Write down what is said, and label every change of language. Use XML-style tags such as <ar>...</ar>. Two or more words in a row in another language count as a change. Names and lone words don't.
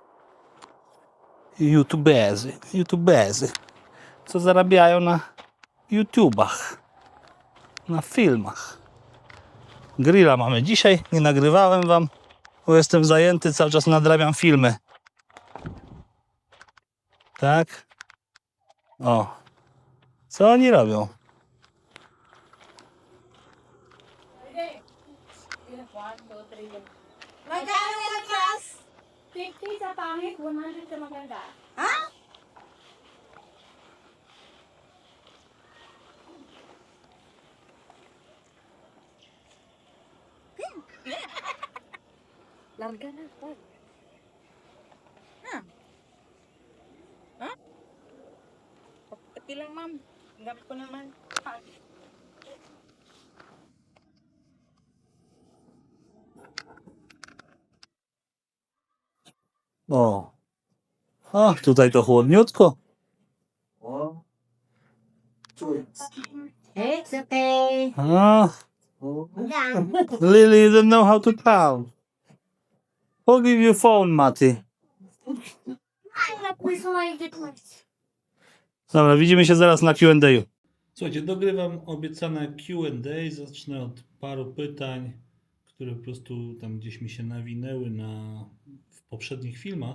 <pl>YouTuberzy, co zarabiają na YouTubach, na filmach. Grilla mamy dzisiaj, nie nagrywałem wam, bo jestem zajęty, cały czas nadrabiam filmy. Tak? O, co oni robią?</pl> <tl>Magkano yung class? 50 sa pangit, 100 sa maganda. Ha? Larga na. Pati lang, ma'am. Gamit ko naman.</tl> <pl>O, tutaj to chłodniutko.</pl> <en>It's okay. A, Yeah. Lily, you don't know how to count. Who give you phone, Mati?</en> <pl>Dobra, widzimy się zaraz na Q&A. Słuchajcie, dogrywam obiecane Q&A. Zacznę od paru pytań, które po prostu tam gdzieś mi się nawinęły w poprzednich filmach.</pl>